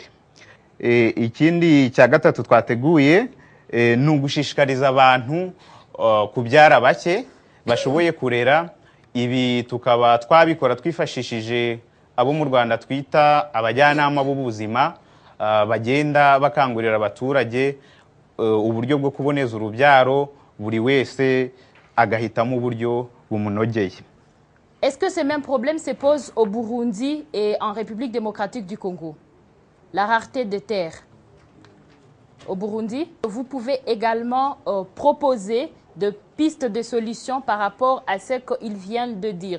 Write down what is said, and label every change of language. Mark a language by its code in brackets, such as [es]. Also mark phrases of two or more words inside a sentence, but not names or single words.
[rw] Ikindi cya gatatu twateguye ni ugushishikariza abantu kubyara bake bashoboye kurera. Ibi tukaba twabikora twifashishije abo mu Rwanda twita abajyanama b'ubuzima bagenda bakangurira abaturage uburyo bwo kuboneza urubyaro, buri wese agahitamo uburyo bumunogeye. [fr] Est-ce que ces mêmes problèmes se posent au Burundi et en République démocratique du Congo? La rareté des terres. Au Burundi, vous pouvez également proposer de pistes de solutions par rapport à ce qu'ils viennent de dire.